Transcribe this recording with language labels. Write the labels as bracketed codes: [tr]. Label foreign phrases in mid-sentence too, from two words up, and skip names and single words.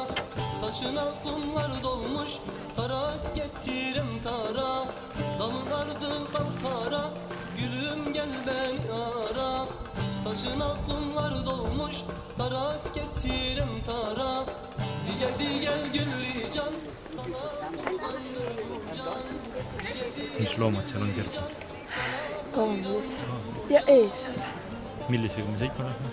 [tr] Saçına kumlar dolmuş, tarak getirem tara. Damın ardı kapkara, gülüm gel beni ara. Saçına kumlar dolmuş, tarak getirem tara. Gel güllü can, sana kurbandır bu can. [et] Mis loomad seal on Kertsi? Kommid ja eesel. Millisega me sõitma lähme?